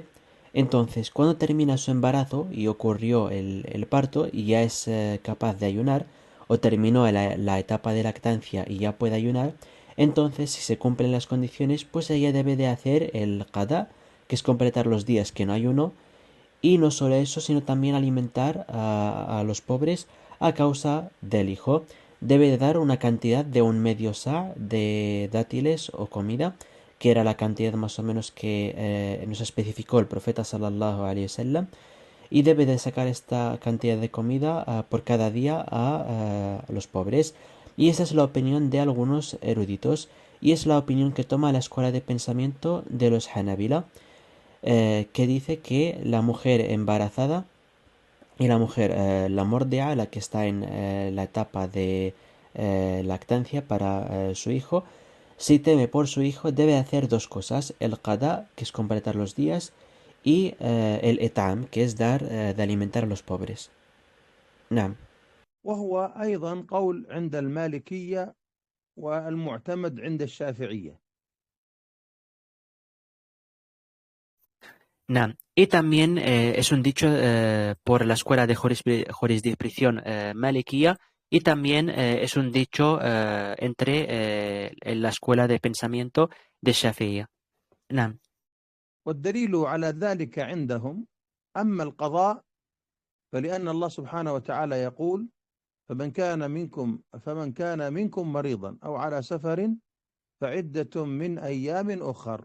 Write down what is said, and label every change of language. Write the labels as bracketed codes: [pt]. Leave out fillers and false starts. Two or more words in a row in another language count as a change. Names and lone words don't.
[es] Entonces, cuando termina su embarazo y ocurrió el parto y ya es capaz de ayunar, o terminó la etapa de lactancia y ya puede ayunar, entonces si se cumplen las condiciones, pues ella debe de hacer el qada, que es completar los días que no ayunó, y no solo eso, sino también alimentar a los pobres a causa del hijo. Debe de dar una cantidad de un medio sa de dátiles o comida, que era la cantidad más o menos que nos especificó el profeta [ar] صلى الله عليه وسلم, [es] y debe de sacar esta cantidad de comida por cada día a los pobres. Y esa es la opinión de algunos eruditos, y es la opinión que toma la escuela de pensamiento de los Hanabila, que dice que la mujer embarazada y la mujer, la mordea, la que está en la etapa de lactancia para su hijo, si teme por su hijo, debe hacer dos cosas: el qada, que es completar los días, y el etam, que es dar de alimentar a los pobres. [ar] Naam. وهو أيضا قول عند المالكية والمعتمد عند الشافعية. Naam. [es] Y también es un dicho por la escuela de jurisdicción malikiya, y también es un dicho en la escuela de pensamiento de Shafi'iyya. [ar] Naam. والدليل على ذلك عندهم: أما القضاء فلأن الله سبحانه وتعالى يقول: فمن كان منكم مريضا أو على سفر فعدة من أيام أخر.